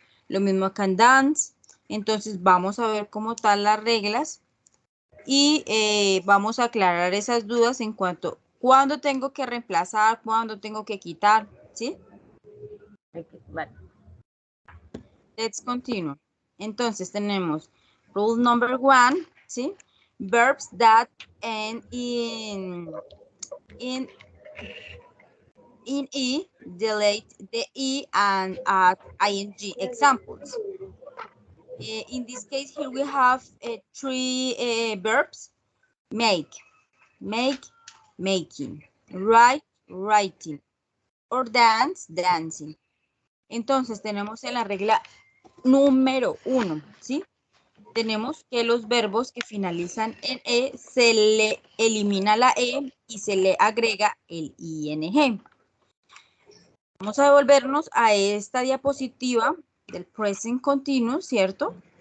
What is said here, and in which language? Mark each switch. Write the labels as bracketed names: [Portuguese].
[Spanish] Lo mismo acá en dance. Entonces vamos a ver cómo están las reglas y vamos a aclarar esas dudas en cuanto a cuándo tengo que reemplazar, cuándo tengo que quitar, ¿sí? Okay, vale. [English] Let's continue. [Spanish] Entonces tenemos [English] rule number 1, [Spanish] ¿sí? [English] Verbs that end in E, delete the E and add ing. Examples. In this case, here we have 3 verbs. Make, making, write, writing, or dance, dancing. [Spanish] Entonces tenemos en la regla número 1, ¿sí? Tenemos que los verbos que finalizan en E se le elimina la E y se le agrega el ing. Vamos a devolvernos a esta diapositiva del present continuous, ¿cierto?